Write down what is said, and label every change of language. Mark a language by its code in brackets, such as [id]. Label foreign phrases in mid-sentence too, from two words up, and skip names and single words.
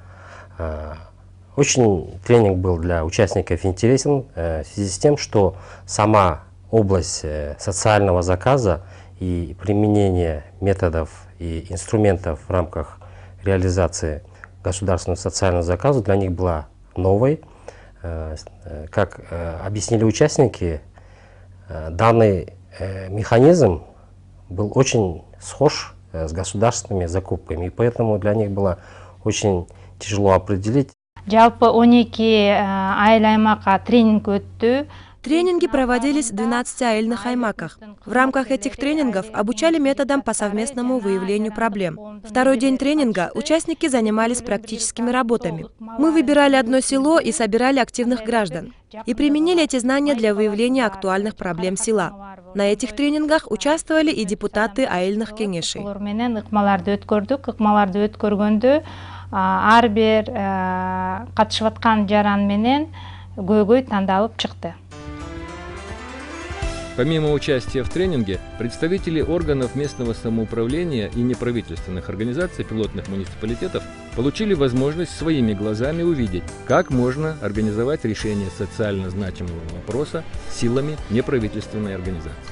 [ru] Очень тренинг был для участников интересен в связи с тем, что сама область социального заказа и применение методов и инструментов в рамках реализации государственного социального заказа для них была новой. Как объяснили участники, данный механизм был очень схож с государственными закупками, и поэтому для них было очень тяжело определить. [ky] Жалпы 12 айыл аймакка тренинг өттү. [ru] Тренинги проводились в 12 аэльных аймаках. В рамках этих тренингов обучали методам по совместному выявлению проблем. Второй день тренинга участники занимались практическими работами. Мы выбирали одно село и собирали активных граждан. И применили эти знания для выявления актуальных проблем села. На этих тренингах участвовали и депутаты аэльных кеңешей. [ky] Ар бир катышып аткан жаран менен көйгөй тандалып чыкты. [ru] Помимо участия в тренинге, представители органов местного самоуправления и неправительственных организаций пилотных муниципалитетов получили возможность своими глазами увидеть, как можно организовать решение социально значимого вопроса силами неправительственной организации.